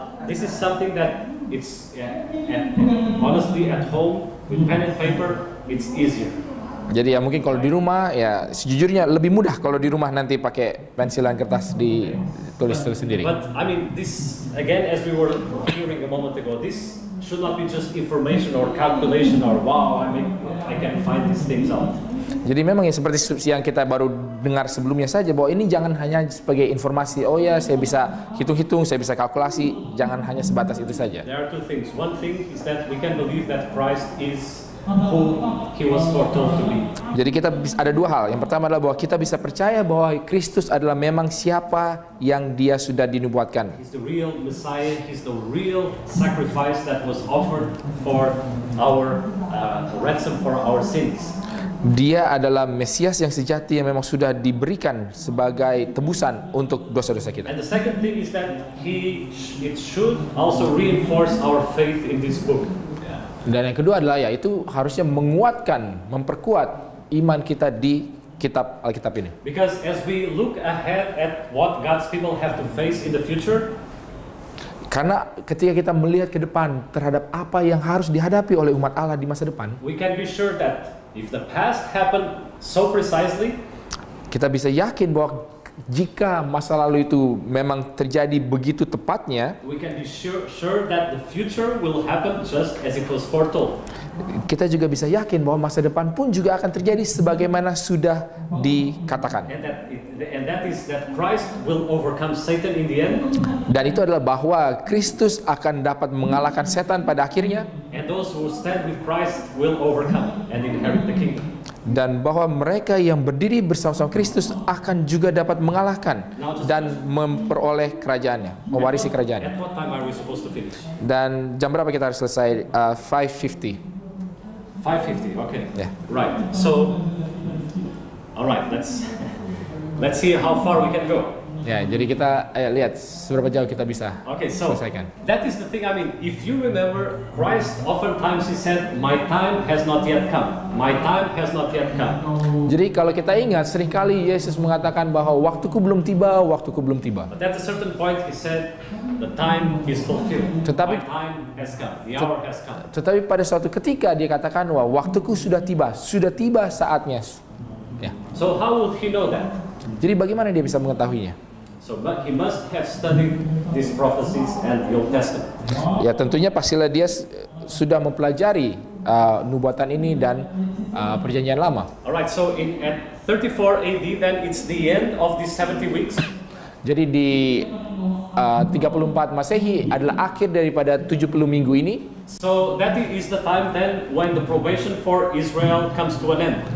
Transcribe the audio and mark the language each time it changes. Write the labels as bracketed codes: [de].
[en] This is something that it's honestly at home with pen and paper it's easier. [id] Jadi ya mungkin kalau di rumah ya sejujurnya lebih mudah kalau di rumah nanti pakai pensil dan kertas ditulis sendiri. [en] But I mean this again as we were hearing a moment ago, this should not be just information or calculation or wow I can find these things out. [id] Jadi memang ya seperti yang kita baru dengar sebelumnya saja bahwa ini jangan hanya sebagai informasi, oh ya saya bisa hitung-hitung, saya bisa kalkulasi, jangan hanya sebatas itu saja. [en] There are two things. One thing is that we can believe that Christ is who he was foretold to be. [id] Jadi kita ada dua hal. Yang pertama adalah bahwa kita bisa percaya bahwa Kristus adalah memang siapa yang dia sudah dinubuatkan. [en] He's the real Messiah. He's the real sacrifice that was offered for our ransom for our sins. [id] Dia adalah Mesias yang sejati yang memang sudah diberikan sebagai tebusan untuk dosa-dosa kita. [en] And the second thing is that it should also reinforce our faith in this book. [id] Dan yang kedua adalah yaitu harusnya menguatkan, memperkuat iman kita di kitab Alkitab ini. [en] Because as we look ahead at what God's people have to face in the future, [id] karena ketika kita melihat ke depan terhadap apa yang harus dihadapi oleh umat Allah di masa depan, [en] we can be sure that if the past happened so precisely, [id] kita bisa yakin bahwa jika masa lalu itu memang terjadi begitu tepatnya, [en] we can be sure that the future will happen just as it was foretold. [id] Kita juga bisa yakin bahwa masa depan pun juga akan terjadi sebagaimana sudah dikatakan. [en] And that is that Christ will overcome Satan in the end. [id] Dan itu adalah bahwa Kristus akan dapat mengalahkan setan pada akhirnya. [en] And those who stand with Christ will overcome and inherit the kingdom. [id] Dan bahwa mereka yang berdiri bersama-sama Kristus akan juga dapat mengalahkan dan memperoleh kerajaannya, mewarisi kerajaannya. [en] At what time are we supposed to finish? [id] Dan jam berapa kita harus selesai? 5:50. [en] 5:50. Okay. Yeah. Right. So, all right. Let's see how far we can go. [id] Ya, jadi kita lihat seberapa jauh kita bisa selesaikan. [en] That is the thing. I mean, if you remember, Christ oftentimes he said, "My time has not yet come. My time has not yet come." [id] Jadi kalau kita ingat, seringkali Yesus mengatakan bahwa waktuku belum tiba, waktuku belum tiba. [en] But at a certain point he said, "The time is fulfilled. My time has come. The hour has come." [id] Tetapi pada suatu ketika dia katakan, "Wah, waktuku sudah tiba saatnya." Ya. [en] So how would he know that? [id] Jadi bagaimana dia bisa mengetahuinya? [en] So, but he must have studied these prophecies and the Old Testament. [id] Ya, tentunya pastilah dia sudah mempelajari nubuatan ini dan perjanjian lama. [en] Alright, so at 34 AD then it's the end of these 70 weeks. [id] Jadi di 34 Masehi adalah akhir daripada 70 minggu ini. [en] So that is the time then when the probation for Israel comes to an end.